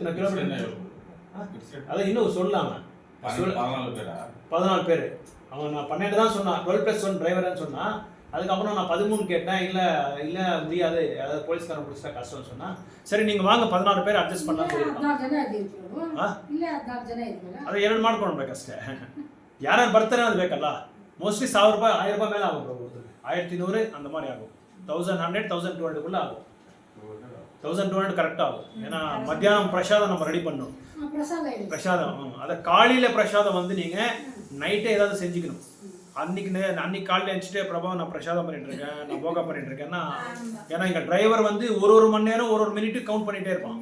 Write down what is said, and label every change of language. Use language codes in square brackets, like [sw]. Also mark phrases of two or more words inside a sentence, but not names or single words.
[ta] எத்தனை கிலோமீட்டர் அதை இன்னும் சொல்லாம 14 பேர். அவன் நான் 12 தான் சொன்னான், 12+1 டிரைவர்னு சொன்னான். அதுக்கப்புறம் நான் 13 கேட்டேன். இல்லை முடியாது, அதாவது போலீஸ்காரன் பிடிச்சா கஷ்டம்னு சொன்னா. சரி நீங்கள் வாங்க 14 பேர் ಅಡ್ಜಸ್ಟ್ பண்ணலாம் சொல்லியிருக்காங்க. [kn] ಅದು 2 ಮಾಡ್ಕೊಳ್ಬೇಕಷ್ಟೇ. ಯಾರು ಬರ್ತಾರೆ ಅದು ಬೇಕಲ್ಲ. ಮೋಸ್ಟ್ಲಿ 1000 ರೂಪಾಯಿ 1000 ರೂಪಾಯಿ ಮೇಲೆ ಆகும். [ta] 1200 அந்த மாதிரி ஆகும். 1100 1200 ஆகும். 1200 கரெக்டாக ஆகும். ஏன்னா மத்தியானம் பிரசாதம் நம்ம ரெடி பண்ணணும். பிரசாதம் அதை காலையில் பிரசாதம் வந்து நீங்கள் நைட்டே ஏதாவது செஞ்சுக்கணும். அன்னைக்கு காலையில் எழுந்துட்டு பிரபா நான் பிரசாதம் பண்ணிட்டு இருக்கேன், நான் போகா பண்ணிட்டு இருக்கேன்னா, ஏன்னா எங்கள் டிரைவர் வந்து ஒரு மணி நேரம் ஒரு மினிட்டு கவுண்ட் பண்ணிகிட்டே இருப்பான்.